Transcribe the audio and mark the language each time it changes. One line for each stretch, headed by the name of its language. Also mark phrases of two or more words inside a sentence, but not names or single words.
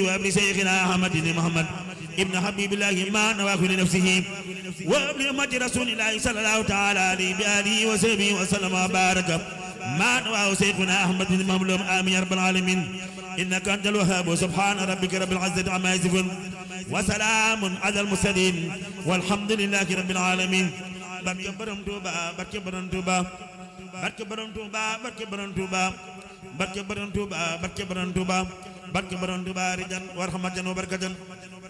Arabic: وابن شيخنا أحمد بن محمد ابن حبيب الله ما نواه لنفسه وابن أمة رسول الله صلى الله تعالى عليه بآله وصحبه وسلم وبارك ما نواه شيخنا أحمد بن محمد آمين يا رب العالمين إنك أنت الوهاب سبحان ربك رب العزة عما يصفون وسلام على المرسلين والحمد لله رب العالمين
Wolof: barke borom Touba barke borom Touba barke borom Touba barke borom Touba barke borom Touba barke borom Touba barke borom Touba
Arabic: رجاءً ورحمةً وبركةً